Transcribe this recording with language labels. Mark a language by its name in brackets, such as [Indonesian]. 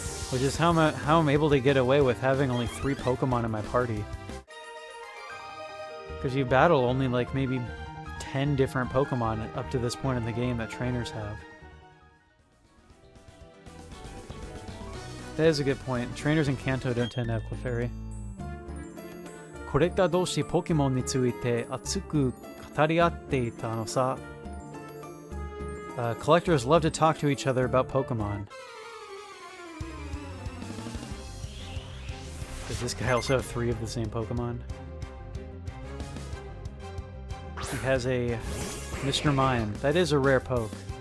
[English] Which is how I'm able to get away with having only 3 Pokemon in my party. Because you battle only like maybe 10 different Pokemon up to this point in the game that trainers have. That is a good point. Trainers in Kanto don't tend to have Clefairy. [Japanese] コレクター同士ポケモンについて熱く語り合っていたのさ。 [English] Collectors love to talk to each other about Pokemon. Does this guy also have 3 of the same Pokemon? He has a Mr. Mime. That is a rare poke.